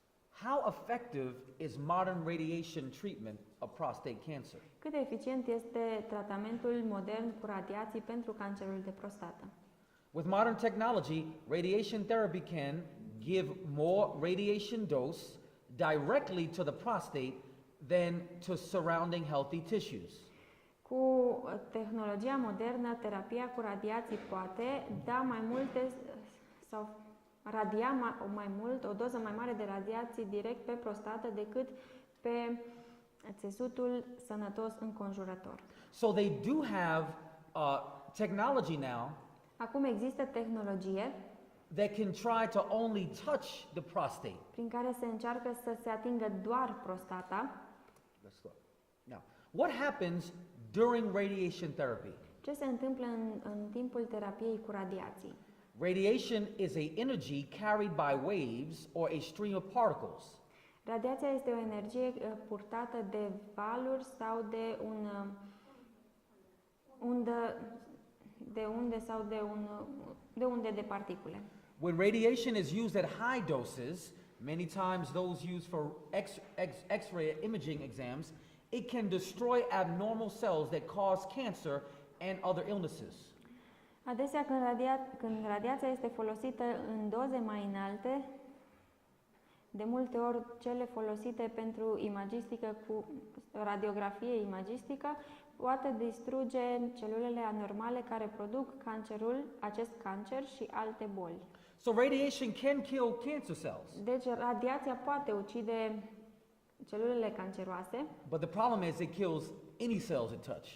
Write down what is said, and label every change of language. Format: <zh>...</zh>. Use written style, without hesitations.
<en>How effective is modern radiation treatment of prostate cancer?</en> <ro>Cât de eficient este tratamentul modern cu radiații pentru cancerul de prostată?</ro> <en>With modern technology, radiation therapy can give more radiation dose directly to the prostate than to surrounding healthy tissues.</en> <ro>Cu tehnologia modernă, terapia cu radiații poate da mai multe sau radia mai mult, o doză mai mare de radiații direct pe prostată decât pe țesutul sănătos înconjurător.</ro> <en>So they do have technology now</en> <ro>Acum există tehnologie</ro> <en>that can try to only touch the prostate.</en> <ro>prin care se încearcă să se atingă doar prostata.</ro> <en>Let's look. Now, what happens during radiation therapy?</en> <ro>Ce se întâmplă în timpul terapiei cu radiații?</ro> <en>Radiation is a energy carried by waves or a stream of particles.</en> <ro>Radiația este o energie purtată de valuri sau de unde de particule.</ro> <en>When radiation is used at high doses, many times those used for X-ray imaging exams, it can destroy abnormal cells that cause cancer and other illnesses.</en> <ro>Adesea când radiația este folosită în doze mai înalte, De multe ori, cele folosite pentru imagistică cu radiografie imagistică poate distruge celulele anormale care produc acest cancer și alte boli.</ro> <en>So radiation can kill cancer cells,</en> <ro>Deci radiația poate ucide celulele canceroase,</ro> <en>but the problem is it kills any cells it touch.</en>